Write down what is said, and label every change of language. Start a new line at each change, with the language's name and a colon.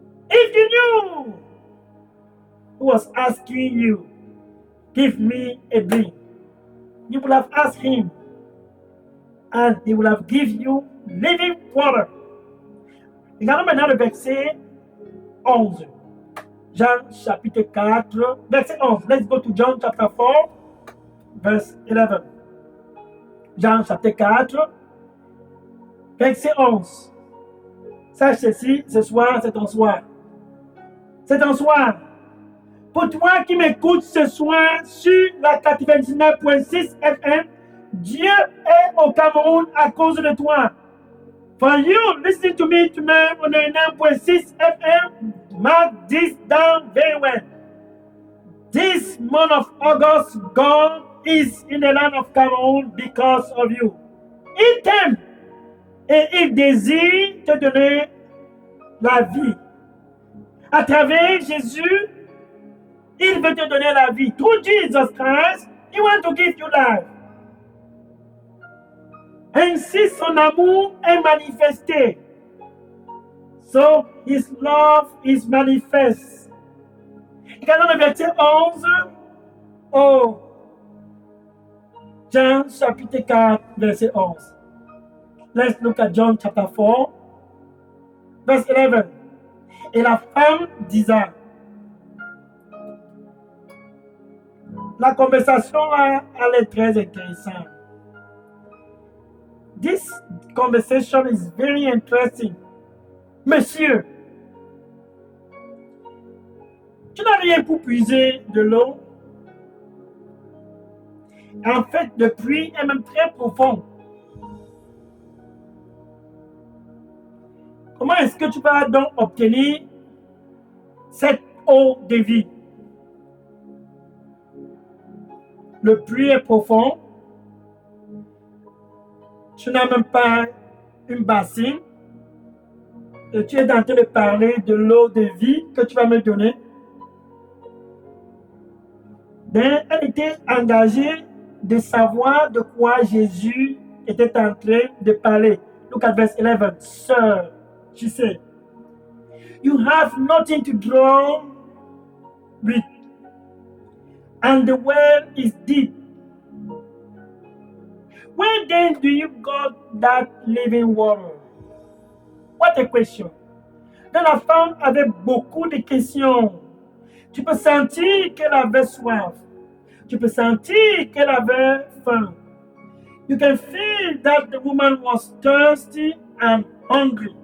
English: If you knew who was asking you, give me a drink, you would have asked him, and he would have given you living water.
French: Regardons maintenant le verset 11. Jean chapitre 4, verset 11.
English: Let's go to John chapter 4, verse 11.
French: Jean chapitre 4, verset 11. Sache ceci, ce soir, c'est ton soir. C'est ton soir. Pour toi qui m'écoutes ce soir sur la 99.6 FM, Dieu est au Cameroun à cause de toi.
English: For you listening to me tonight on 99.6 FM, mark this down very well. This month of August, God is in the land of Cameroun because of you.
French: Il t'aime et il désire te donner la vie. À travers Jésus, il veut te donner la vie.
English: Through Jesus Christ, he wants to give you life.
French: Ainsi, son amour est manifesté.
English: So, his love is manifest.
French: Regardons le verset 11. Oh, Jean chapitre 4, verset 11.
English: Let's look at John chapter 4, verse 11.
French: Et la femme disait, la conversation elle est très intéressante.
English: This conversation is very interesting.
French: Monsieur, tu n'as rien pour puiser de l'eau. En fait, le puits est même très profond. Comment est-ce que tu vas donc obtenir cette eau de vie? Le puits est profond. Tu n'as même pas une bassine. Et tu es en train de parler de l'eau de vie que tu vas me donner. Ben, elle était engagée de savoir de quoi Jésus était en train de parler.
English: Look at verse 11. Sir, she said, you have nothing to draw with, and the well is deep. Where then do you got that living water? What a question.
French: Donc la femme avait beaucoup de questions. Tu peux sentir qu'elle avait soif. Tu peux sentir qu'elle avait faim.
English: You can feel that the woman was thirsty and hungry.